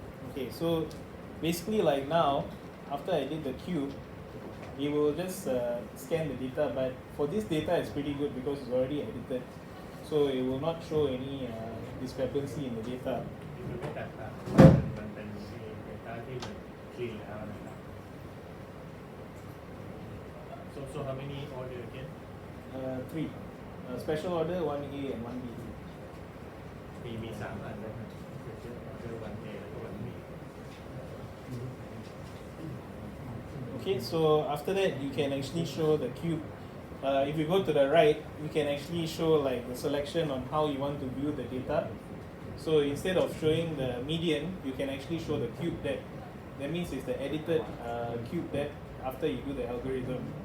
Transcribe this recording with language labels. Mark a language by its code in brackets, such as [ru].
[en] Okay, so basically like now, after I did the cube, it will just scan the data. But for this data, it's pretty good because it's already edited, so it will not show any discrepancy in the data. [th] มันไม่แตกต่างมันเป็นเดต้าที่มันคลีนแล้วนะครับ [en] so how many order again 3 special order 1A and 1B. [th] มี3อันนะครับ order 1A แล้วก็ 1B [en] Okay, so after that you can actually show the cube. If you go to the right, you can actually show like the selection on how you want to view the data. So instead of showing the median, you can actually show the cube depth. That means it's the edited cube depth after you do the algorithm.